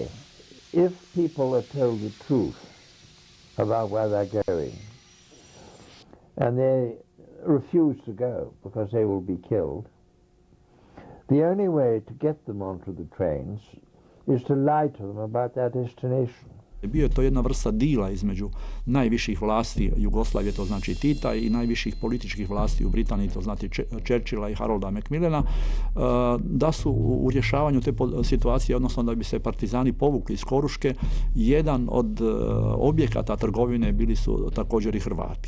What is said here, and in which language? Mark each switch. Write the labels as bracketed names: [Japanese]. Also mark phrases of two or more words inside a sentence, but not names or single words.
[English] If people are told the truth about where they're going, and they refuse to go because they will be killed, the only way to get them onto the trains is to lie to them about their destination. [Croatian] Bio je to jedna vrsta dila između najviših vlasti Jugoslavije, to znači Tita, i najviših političkih vlasti u Britaniji, to znači Churchilla i Harolda Macmillana, da su u rješavanju te situacije, odnosno da bi se partizani povukli iz Koruške, jedan od objekata trgovine bili su također i Hrvati.